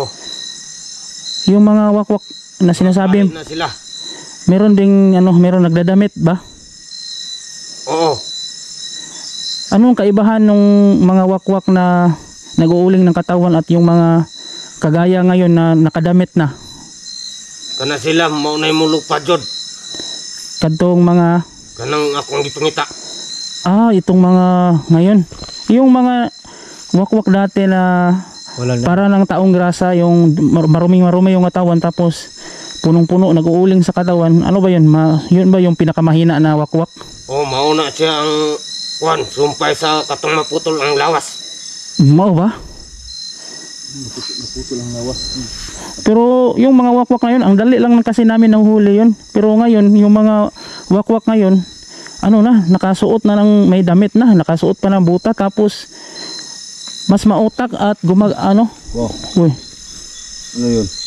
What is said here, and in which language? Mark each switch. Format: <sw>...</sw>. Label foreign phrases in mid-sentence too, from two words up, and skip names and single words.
<tl>Yung mga wakwak na sinasabi,</tl> <ceb>Lahi na sila.</ceb> <tl>meron ding meron nagdadamit ba? Oo. Anong kaibahan ng mga wakwak na nag-uuling ng katawan at yung mga kagaya ngayon na nakadamit na?</tl> <ceb>Kana sila maunay mulog pa jud. Kadtong mga Kanang akong gitungita.</ceb> <tl>itong mga ngayon. Yung mga wakwak dati na Wala na. para ng taong grasa, yung maruming-marumi yung katawan tapos punong-puno nag-uuling sa katawan. Ano ba yun? Yun ba yung pinakamahina na wakwak?</tl> <ceb>Oh, mauna siya ang kuan, sumpay sa katong maputol ang lawas. Mao ba? Naputol ang lawas.</ceb> <tl>Pero yung mga wakwak ngayon, ang dali lang kasi namin nahuhuli yun. Pero ngayon, yung mga wakwak ngayon, nakasuot na ng may damit na, nakasuot pa ng buta tapos mas mautak at Wow. Uy, Ano yun?</tl>